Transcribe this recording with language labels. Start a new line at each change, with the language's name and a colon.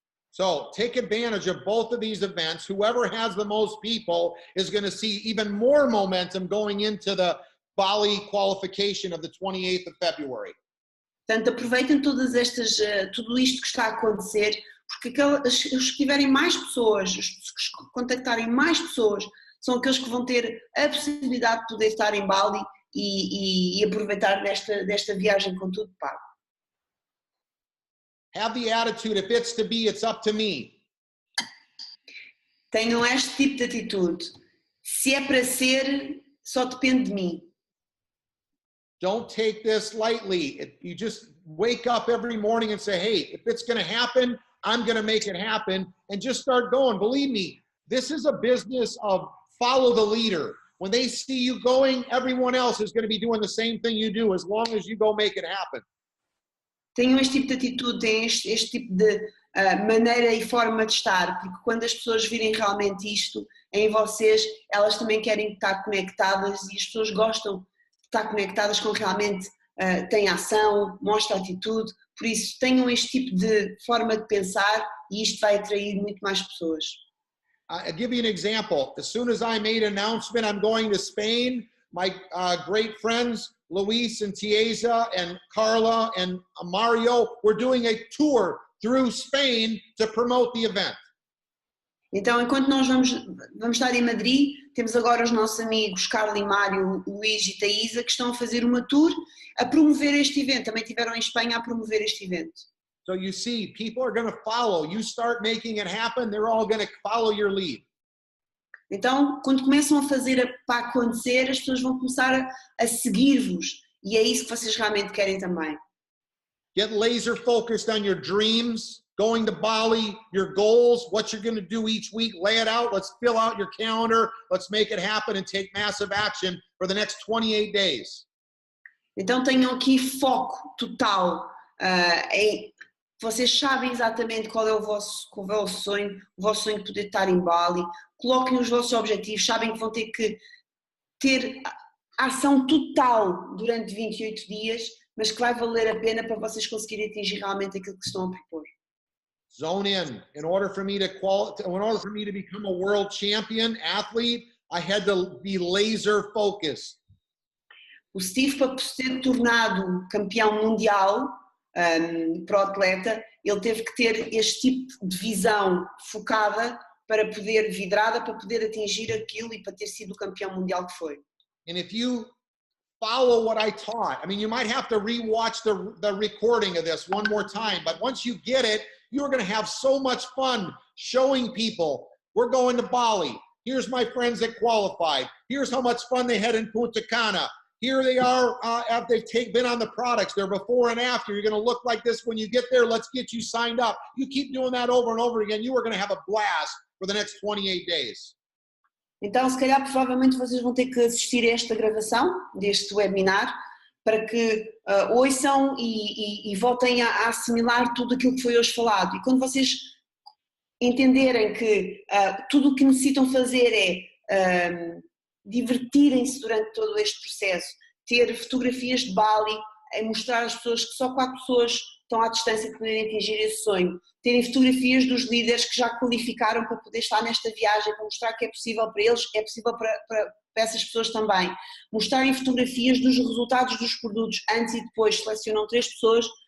English: So take advantage of both of these events. Whoever has the most people is going to see even more momentum going into the Bali qualification of the 28th of February.
Portuguese: Portanto, aproveitem todas estas, tudo isto que está a acontecer, porque os que tiverem mais pessoas, os que contactarem mais pessoas, são aqueles que vão ter a possibilidade de poder estar em Bali e aproveitar desta viagem com tudo pago.
English: Have the attitude, if it's to be, it's up to me.
Portuguese: Tenham este tipo de atitude. Se é para ser, só depende de mim.
English: Don't take this lightly. You just wake up every morning and say, hey, if it's going to happen, I'm going to make it happen, and just start going. Believe me, this is a business of follow the leader. When they see you going, everyone else is going to be doing the same thing you do as long as you go make it happen.
Portuguese: Tenham este tipo de atitude, tenham este tipo de maneira e forma de estar, porque quando as pessoas virem realmente isto em vocês, elas também querem estar conectadas e as pessoas gostam de estar conectadas com realmente têm ação, mostra atitude, por isso tenham este tipo de forma de pensar e isto vai atrair muito mais pessoas.
English: I'll give you an example. As soon as I made an announcement I'm going to Spain, my great friends Luis and Tiesa and Carla and Mario were doing a tour through Spain to promote the event.
Portuguese: Então, enquanto nós vamos estar em Madrid, temos agora os nossos amigos Carla e Mário, Luís e Taísa, que estão a fazer uma tour a promover este evento. Também estiveram em Espanha a promover este evento.
English: So you see, people are going to follow. You start making it happen, they're all going to follow your lead.
Portuguese: Então, quando começam a fazer para acontecer, as pessoas vão começar a seguir-vos. E é isso que vocês realmente querem também.
English: Get laser focused on your dreams, going to Bali, your goals, what you're going to do each week, lay it out, let's fill out your calendar, let's make it happen and take massive action for the next 28 days.
Portuguese: Então tenham aqui foco total vocês sabem exatamente qual é o vosso sonho de poder estar em Bali, coloquem os vossos objetivos, sabem que vão ter que ter ação total durante 28 dias, mas que vai valer a pena para vocês conseguirem atingir realmente aquilo que estão a propor.
English: Zone in. In order for me to become a world champion athlete, I had to be laser focused.
Portuguese: O Steve, para ser tornado campeão mundial para o atleta, ele teve que ter este tipo de visão focada para poder, vidrada, para poder atingir aquilo e para ter sido o campeão mundial que foi.
English: And if you follow what I taught, I mean, you might have to rewatch the recording of this one more time, but once you get it, you're going to have so much fun showing people, we're going to Bali. Here's my friends that qualified. Here's how much fun they had in Punta Cana. Here they are after they've been on the products. They're before and after. You're going to look like this when you get there. Let's get you signed up. You keep doing that over and over again. You are going to have a blast for the next 28 days.
Portuguese: Então, se calhar, provavelmente vocês vão ter que assistir a esta gravação deste webinar para que ouçam e voltem a assimilar tudo aquilo que foi hoje falado. E quando vocês entenderem que tudo o que necessitam fazer é divertirem-se durante todo este processo, ter fotografias de Bali, mostrar às pessoas que só 4 pessoas estão à distância de poderem atingir esse sonho, terem fotografias dos líderes que já qualificaram para poder estar nesta viagem, para mostrar que é possível para eles, é possível para essas pessoas também, mostrarem fotografias dos resultados dos produtos antes e depois, selecionam 3 pessoas,